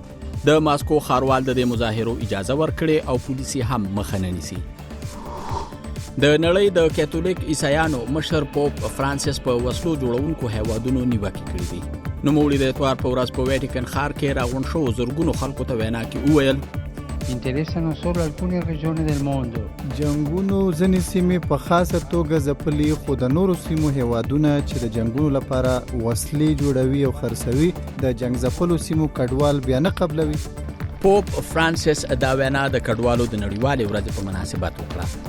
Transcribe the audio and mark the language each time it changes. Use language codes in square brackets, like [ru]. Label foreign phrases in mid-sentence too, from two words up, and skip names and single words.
[ps] د ماسکو ښاروال د مظاهرو اجازه ورکړي او پولیسي هم مخه نه نیسي. د نړۍ د کاتولیک عیسایانو مشر پوپ فرانسیس په وسلو جوړونکو هیوادونو نیوکې کړې دي. نوموړي د اتوار په ورځ په ویټیکن ښار کې راغونډ شوو زرګونو خلکو ته وینا کې وویل [it] interesano solo alcune regioni del mondo. [ps] جنگونو ځینې سیمې په خاصه توګه ځپلي خو د نورو سیمو هیوادونه چې د جنگونو لپاره وسلې جوړوي او خرڅوي د جنگ ځپلو سیمو کډوال بیا نه قبلوي. پوپ فرانسیس دا وینا د کډوالو د نړیوالې ورځې په مناسبت وکړه.